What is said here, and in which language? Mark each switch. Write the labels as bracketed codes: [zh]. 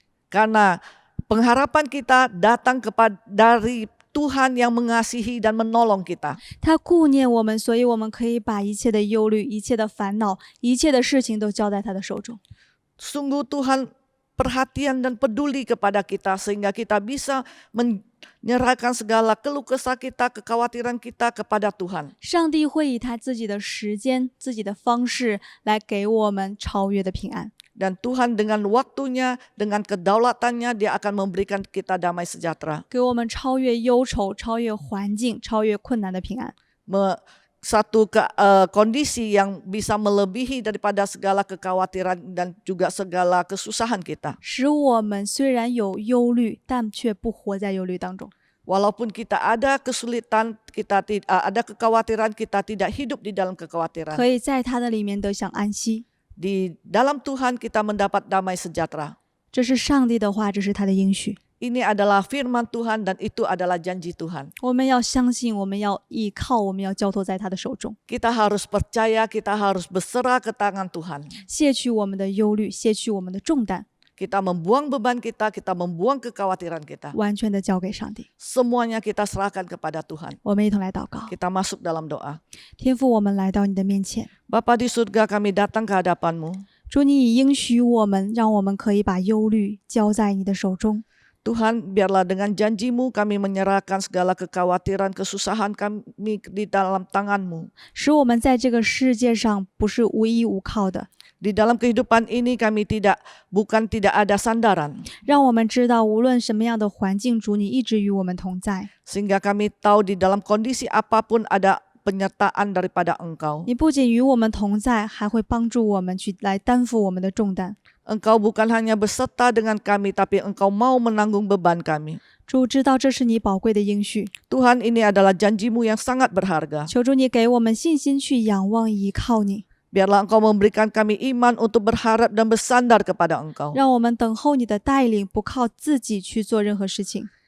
[id] Karena pengharapan kita datang dari Tuhan yang mengasihi dan menolong kita. [zh] 他顾念我们，所以我们可以把一切的忧虑、一切的烦恼、一切的事情都交在他的手中。 [id] Sungguh Tuhan perhatian dan peduli kepada kita sehingga kita bisa menyerahkan segala keluh kesah kita, kekhawatiran kita kepada Tuhan. [zh] 上帝会以他自己的时间、自己的方式来给我们超越的平安。 [id] Dan Tuhan dengan waktunya, dengan kedaulatannya, Dia akan memberikan kita damai sejahtera. [zh] 给我们超越忧愁、超越环境、超越困难的平安。 [id] Satu kondisi yang bisa melebihi daripada segala kekhawatiran dan juga segala kesusahan kita. [zh] 使我们虽然有忧虑，但却不活在忧虑当中。 [id] Walaupun kita ada kesulitan, kita ada kekhawatiran, kita tidak hidup di dalam kekhawatiran. [zh] 可以在他的里面得享安息。 [id] Di dalam Tuhan kita mendapat damai sejahtera. [zh] 这是上帝的话，这是他的应许。 [id] Ini adalah firman Tuhan dan itu adalah janji Tuhan. [zh] 我们要相信，我们要依靠，我们要交托在他的手中， [id] Kita harus percaya, kita harus berserah ke tangan Tuhan. [zh] 卸去我们的忧虑，卸去我们的重担， [id] Kita membuang beban kita membuang kekhawatiran kita. [zh] 完全的交给上帝。 [id] Semuanya kita serahkan kepada Tuhan. [zh] 我们一同来祷告。 [id] Kita masuk dalam doa. [zh] 天父，我们来到你的面前， [id] Bapa di surga, kami datang ke hadapan-Mu. [zh] 主你已应许我们，让我们可以把忧虑交在你的手中。 [id] Tuhan, biarlah dengan janji-Mu kami menyerahkan segala kekhawatiran, kesusahan kami di dalam tangan-Mu. [zh] 使我们在这个世界上不是无依无靠的， [id] Di dalam kehidupan ini kami bukan tidak ada sandaran. [zh] 让我们知道无论什么样的环境，主你一直与我们同在。 [id] Sehingga kami tahu di dalam kondisi apapun ada penyertaan daripada Engkau. [zh] 你不仅与我们同在，还会帮助我们去来担负我们的重担。 [id] Engkau bukan hanya beserta dengan kami, tapi Engkau mau menanggung beban kami. [zh] 主知道这是你宝贵的应许， [id] Tuhan, ini adalah janji-Mu yang sangat berharga. [zh] 求主你给我们信心去仰望依靠你， [id] Biarlah Engkau memberikan kami iman untuk berharap dan bersandar kepada Engkau. [zh] 让我们等候你的带领，不靠自己去做任何事情。